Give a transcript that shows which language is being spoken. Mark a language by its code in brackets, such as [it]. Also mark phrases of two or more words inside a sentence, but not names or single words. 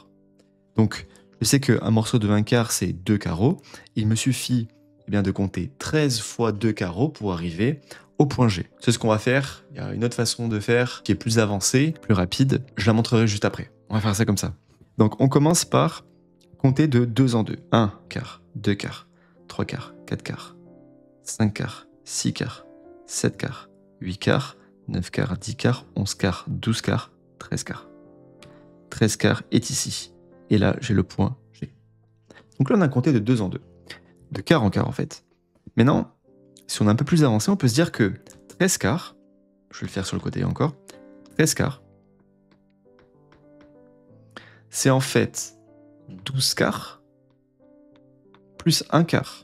[fr] Donc, je sais qu'un morceau de 1 quart, c'est 2 carreaux. Il me suffit de compter 13 fois 2 carreaux pour arriver au point G. C'est ce qu'on va faire. Il y a une autre façon de faire qui est plus avancée, plus rapide. Je la montrerai juste après. On va faire ça comme ça. Donc, on commence par compter de 2 en 2. 1 quart, 2 quarts, 3 quarts, 4 quarts, 5 quarts, 6 quarts, 7 quarts, 8 quarts, 9 quarts, 10 quarts, 11 quarts, 12 quarts, 13 quarts. 13 quarts est ici. Et là, j'ai le point G. Donc là, on a compté de 2 en 2. De quart en quart, en fait. Maintenant, si on est un peu plus avancé, on peut se dire que 13 quarts, je vais le faire sur le côté encore, 13 quarts, c'est en fait 12 quarts plus 1 quart.